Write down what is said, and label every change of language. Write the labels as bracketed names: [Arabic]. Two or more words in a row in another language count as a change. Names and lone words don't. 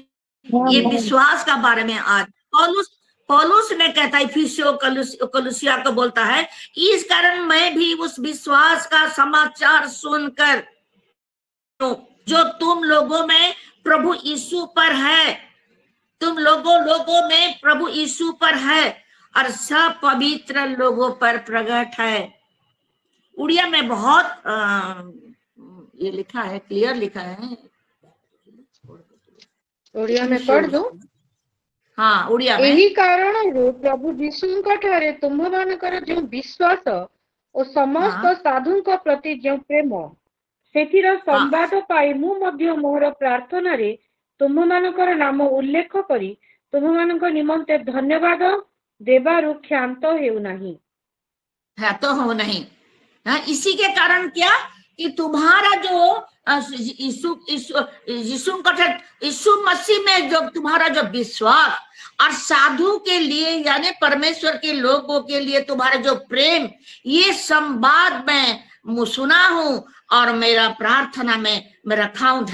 [Hindi] ये विश्वास का बारे में आज पौलुस ने कहता है, इफिसियों कलुसिया को बोलता है, इस कारण मैं भी उस विश्वास का समाचार सुनकर जो तुम लोगों में प्रभु यीशु पर है, तुम लोगों में प्रभु यीशु पर है और सब पवित्र लोगों पर प्रकट है। उड़िया में बहुत ये लिखा है, क्लियर लिखा है। उड़िया में पढ़ दो। हाँ, उड़िया में। [Odia] ଯହି କାରଣ ପ୍ରଭୁ यीशुଙ୍କ ଠାରେ ତୁମ୍ଭମାନଙ୍କର ଯେଉଁ ବିଶ୍ୱାସ ଓ ସମସ୍ତ ସାଧୁଙ୍କ ପ୍ରତି ଯେଉଁ ପ୍ରେମ, ସେଥିର ସମ୍ବାଦ ପାଇ ମୁଁ ମଧ୍ୟ ମୋର ପ୍ରାର୍ଥନାରେ ତୁମ୍ଭମାନଙ୍କର ନାମ ଉଲ୍ଲେଖ କରି ତୁମ୍ଭମାନଙ୍କ ନିମନ୍ତେ ଧନ୍ୟବାଦ ଦେବାରୁ କ୍ଷାନ୍ତ ହେଉନାହିଁ। [Hindi] है तो हो नहीं। इसी के कारण क्या कि तुम्हारा जो यीशु मसीह में जो तुम्हारा जो विश्वास और साधु के लिए यानी परमेश्वर के लोगों के लिए तुम्हारा जो प्रेम, ये संवाद मैं सुना हूं और मेरा प्रार्थना में मैं रखा हूं।